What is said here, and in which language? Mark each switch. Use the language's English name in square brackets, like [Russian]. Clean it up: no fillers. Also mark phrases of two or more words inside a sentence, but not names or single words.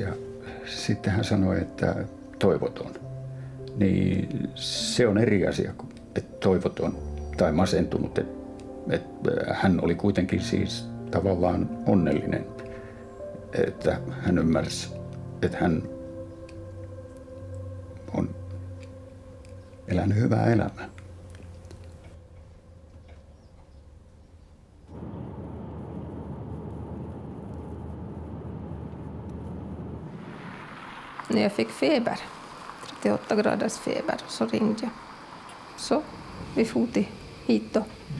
[Finnish] Ja sitten hän sanoi, että toivoton. Niin se on eri asia kuin että toivoton tai masentunut. Että hän oli kuitenkin siis tavallaan onnellinen. Että hän ymmärsi, että hän on elänyt hyvää elämää. [Swedish] När jag fick feber, 38 graders feber, så ringde jag. Så vi for hit då.